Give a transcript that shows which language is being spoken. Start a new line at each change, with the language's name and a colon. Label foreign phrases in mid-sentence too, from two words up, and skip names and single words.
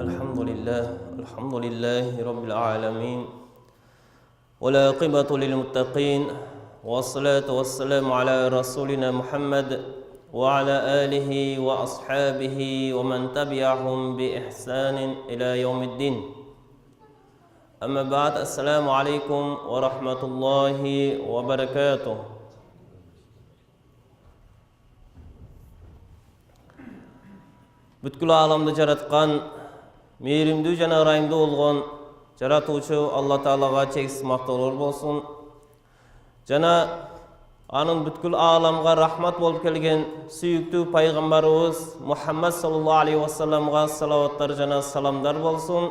Arabic: الحمد لله رب العالمين والعاقبة للمتقين والصلاة والسلام على رسولنا محمد وعلى آله وأصحابه ومن تبعهم بإحسان إلى يوم الدين. أما بعد، السلام عليكم ورحمة الله وبركاته.
Kyrgyz: Бүткүл аламды жараткан, мейримдүү жана ырайымдуу болгон жаратуучу Алла Таалага чексиз мактоолор болсун. Жана анын бүткүл аламга рахмат болуп келген сүйүктүү пайгамбарыбыз Мухаммад
Arabic: صلى الله عليه
Kyrgyz: вассаламга салаваттар жана саламдар болсун.